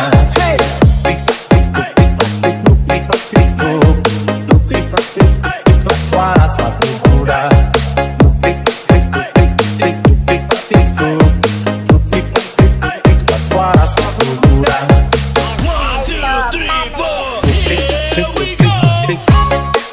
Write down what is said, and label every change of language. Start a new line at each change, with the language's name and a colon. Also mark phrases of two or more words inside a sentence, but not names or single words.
Indonesian: Hey, tik tik tik tik tik tik tik tik tik tik, suara sepatu kuda. Tik tik tik tik tik tik tik tik tik, suara sepatu kuda. 1, 2, 3, 4.
English: Here we go.